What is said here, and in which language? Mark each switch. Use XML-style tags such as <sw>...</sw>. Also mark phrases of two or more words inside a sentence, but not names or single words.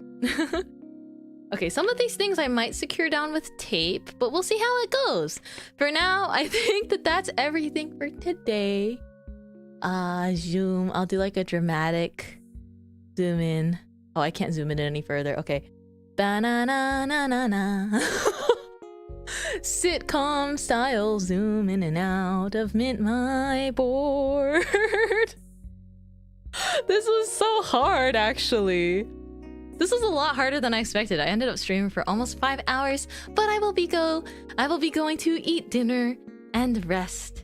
<en>Okay, some of these things I might secure down with tape, but we'll see how it goes. For now, I think that that's everything for today. Zoom. I'll do like a dramatic zoom in. Oh, I can't zoom in any further. Okay. Ba-na-na-na-na-na. Sitcom style zoom in and out of Mintmai board. This was so hard, actually. This was a lot harder than I expected. I ended up streaming for almost 5 hours, but I will be going to eat dinner and rest.</en>